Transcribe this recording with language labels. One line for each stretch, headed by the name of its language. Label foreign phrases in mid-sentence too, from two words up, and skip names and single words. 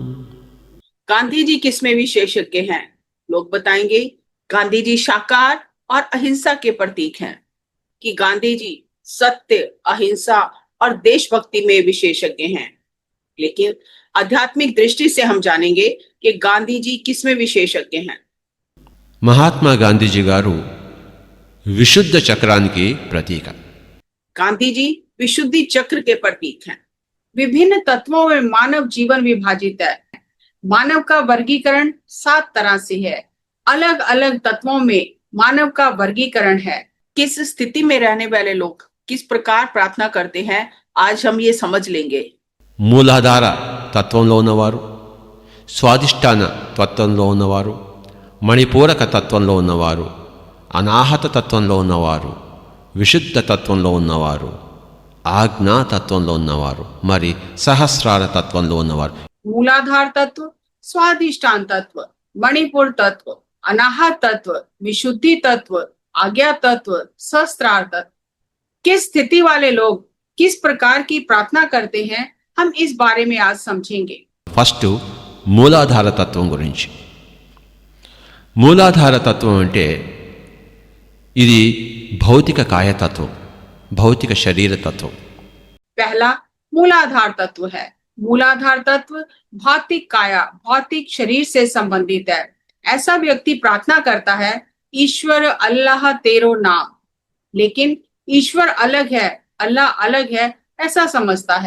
Hindi: गांधी जी किसमें विशेषज्ञ हैं? लोग बताएंगे गांधी जी शाकाहार और अहिंसा के प्रतीक हैं. कि गांधी जी सत्य, अहिंसा और देशभक्ति में विशेषज्ञ हैं. लेकिन आध्यात्मिक दृष्टि से हम जानेंगे कि गांधी जी किसमें विशेषज्ञ हैं.
Telugu: మహాత్మా గాంధీజీ గారు విశుద్ధ చక్రానికి ప్రతీక.
Hindi: गांधी जी विशुद्धि चक्र के प्रतीक हैं. विभिन्न तत्वों में मानव जीवन विभाजित है. मानव का वर्गीकरण 7 तरह से है. अलग अलग तत्वों में मानव का वर्गीकरण है. किस स्थिति में रहने वाले लोग किस प्रकार प्रार्थना करते हैं, आज हम ये समझ लेंगे.
Telugu: మూలాధార తత్వంలో ఉన్నవారు, స్వాదిష్టాన తత్వంలో ఉన్నవారు, మణిపూరక తత్వంలో ఉన్నవారు, అనాహత తత్వంలో ఉన్నవారు, విశుద్ధ తత్వంలో ఉన్నవారు, ఆజ్ఞా తత్వంలో ఉన్నవారు, మరి సహస్రార తత్వంలో ఉన్నవారు.
Hindi: मूलाधार तत्व, स्वादिष्टान तत्व, मणिपुर तत्व, अनाहत तत्व, विशुद्धि तत्व, आज्ञा तत्व, सहस्त्रार तत्व. किस स्थिति वाले लोग किस प्रकार की प्रार्थना करते हैं, हम इस बारे में आज समझेंगे.
Telugu: ఫస్ట్ మూలాధార తత్వం గురించి. మూలాధార తత్వం అంటే ఇది భౌతిక కాయతత్వం, భౌతిక శరీర తత్వం.
Hindi: पहला मूलाधार तत्व है. मूलाधार तत्व भौतिक काया, भौतिक शरीर से संबंधित है. ऐसा व्यक्ति प्रार्थना करता है, ईश्वर अल्लाह तेरो नाम. लेकिन ईश्वर अलग है, अल्लाह अलग है, ऐसा समझता है.